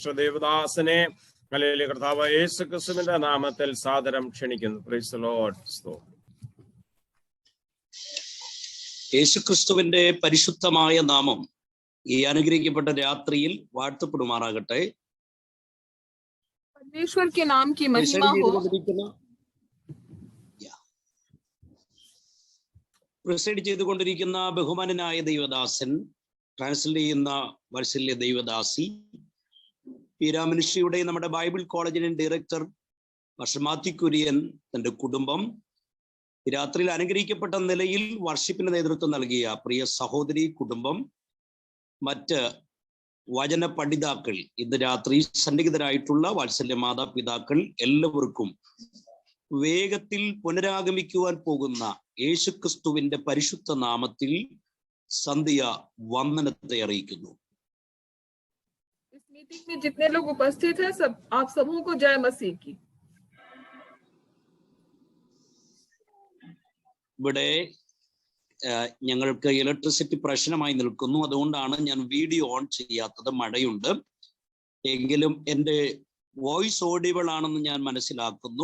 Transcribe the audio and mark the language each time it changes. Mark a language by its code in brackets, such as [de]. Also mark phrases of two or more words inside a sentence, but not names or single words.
[ml] ദേവദാസനെ ഹല്ലേലൂയ കർത്താവ് യേശു ക്രിസ്തുവിന്റെ നാമത്തിൽ സാദരം ക്ഷണിക്കുന്നു. [en] Praise the Lord. [ml] യേശുക്രിസ്തുവിന്റെ പരിശുദ്ധമായ നാമം ഈ അനുഗ്രഹിക്കപ്പെട്ട രാത്രിയിൽ വാഴ്ത്തപ്പെടുമാറാകട്ടെ. [hi] परमेश्वर के नाम की महिमा हो। [ml] പ്രസൈഡ് ചെയ്തുകൊണ്ടിരിക്കുന്ന ബഹുമാനനായ ദൈവദാസൻ, ട്രാൻസ്ലേറ്റ് ചെയ്യുന്ന വാത്സല്യ ദൈവദാസി, പീരാമിനിസ്ട്രിയുടെ നമ്മുടെ ബൈബിൾ കോളേജിന്റെ ഡയറക്ടർ പാസ്റ്റർ മാത്യു കുര്യൻ, തന്റെ കുടുംബം, രാത്രിയിൽ അനുഗ്രഹിക്കപ്പെട്ട നിലയിൽ വർഷിപ്പിന് നേതൃത്വം നൽകിയ പ്രിയ സഹോദരി കുടുംബം, മറ്റ് വചന പഠിതാക്കൾ, ഇന്ന് രാത്രി സന്നിഹിതരായിട്ടുള്ള വാത്സല്യ മാതാപിതാക്കൾ, എല്ലാവർക്കും വേഗത്തിൽ പുനരാഗമിക്കുവാൻ പോകുന്ന യേശുക്രിസ്തുവിന്റെ പരിശുദ്ധ നാമത്തിൽ സന്ധ്യ വന്ദനത്തെ അറിയിക്കുന്നു. [hi] इस मीटिंग में जितने लोग उपस्थित हैं, सब आप सबों को जय मसीह की। [ml] ഇവിടെ ഞങ്ങൾക്ക് ഇലക്ട്രിസിറ്റി പ്രശ്നമായി നിൽക്കുന്നു. അതുകൊണ്ടാണ് ഞാൻ [en] video on [ml] ചെയ്യാത്തത്. മഴയുണ്ട് എങ്കിലും എൻ്റെ [en] voice audible [ml] ആണെന്ന് ഞാൻ മനസ്സിലാക്കുന്നു.